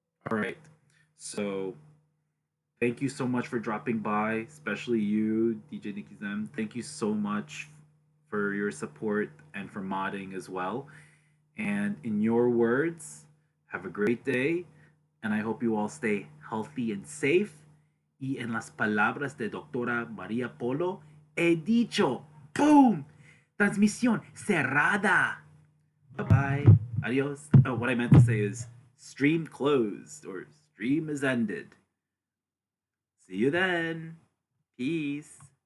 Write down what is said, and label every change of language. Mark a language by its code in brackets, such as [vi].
[en] All right. So thank you so much for dropping by, especially you, DJ Nicky Zem. Thank you so much for your support and for modding as well. And in your words, have a great day. And I hope you all stay healthy and safe. [es] Y en las palabras de Doctora Maria Polo, he dicho, boom, transmisión cerrada. [en] Bye bye. [es] Adios. [en] Oh, what I meant to say is stream closed or stream is ended. See you then. Peace.